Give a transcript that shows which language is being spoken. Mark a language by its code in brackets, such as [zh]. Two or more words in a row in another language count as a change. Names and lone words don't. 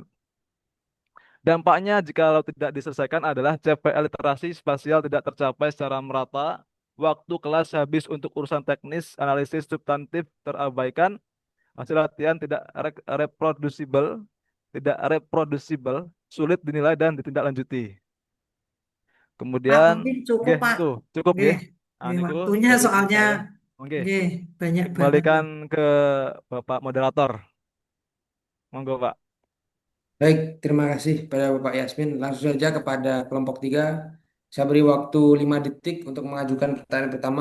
[id] Dampaknya jika tidak diselesaikan adalah CPL literasi spasial tidak tercapai secara merata, waktu kelas habis untuk urusan teknis, analisis substantif terabaikan, hasil latihan tidak reproducible, sulit dinilai dan ditindaklanjuti. Pak, Kemudian, mungkin cukup nggih, Pak. itu cukup Nggih, nggih. Nah, nggih, niku waktunya dari soalnya saya. Oke, nggih banyak banget dikembalikan nih. ke Bapak moderator. Monggo, Pak. Baik, terima kasih pada Bapak Yasmin. Langsung saja kepada kelompok 3. Saya beri waktu 5 detik untuk mengajukan pertanyaan pertama.